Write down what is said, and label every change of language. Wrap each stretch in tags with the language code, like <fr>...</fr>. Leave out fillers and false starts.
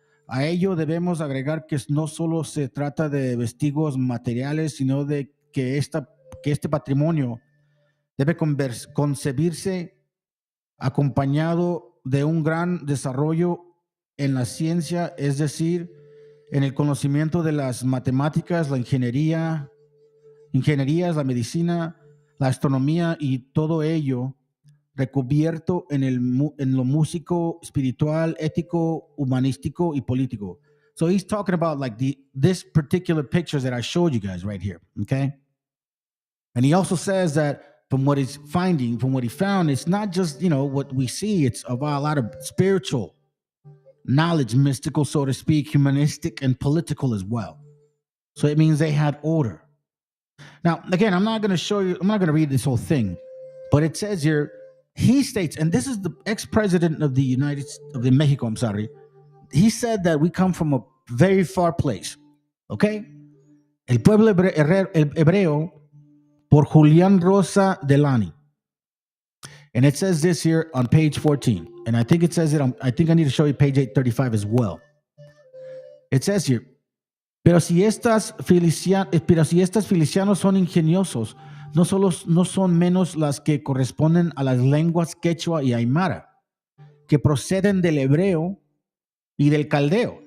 <es>A ello debemos agregar que no solo se trata de vestigios materiales, sino de que este patrimonio debe concebirse acompañado de un gran desarrollo en la ciencia, es decir, en el conocimiento de las matemáticas, la ingenierías, la medicina, la astronomía y todo ello recubierto en lo músico, espiritual, ético, humanístico y político.</es> <en>So he's talking about like this particular pictures that I showed you guys right here, okay? And he also says that from what he found, it's not just, what we see, it's a lot of spiritual knowledge, mystical, so to speak, humanistic and political as well. So it means they had order. Now, again, I'm not going to read this whole thing, but it says here, he states, and this is the ex-president of Mexico, I'm sorry. He said that we come from a very far place, okay?</en> <es>El pueblo hebreo por Julián Rosa Delany.</es> <en>And it says this here on page 14. And I think it says it I think I need to show you page 835 as well. It says here,</en> <es>pero si estas filicianos son ingeniosos, no son menos las que corresponden a las lenguas quechua y aymara, que proceden del hebreo y del caldeo.</es>